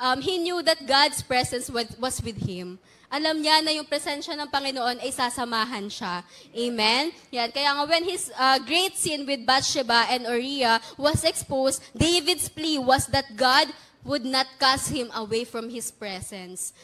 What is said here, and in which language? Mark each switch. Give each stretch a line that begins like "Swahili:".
English: He knew that God's presence was with him.
Filipino: Alam niya na yung presensya ng Panginoon ay sasamahan siya. Amen? Yan. Kaya nga
English: when his great sin with Bathsheba and Uriah was exposed, David's plea was that God would not cast him away from his presence.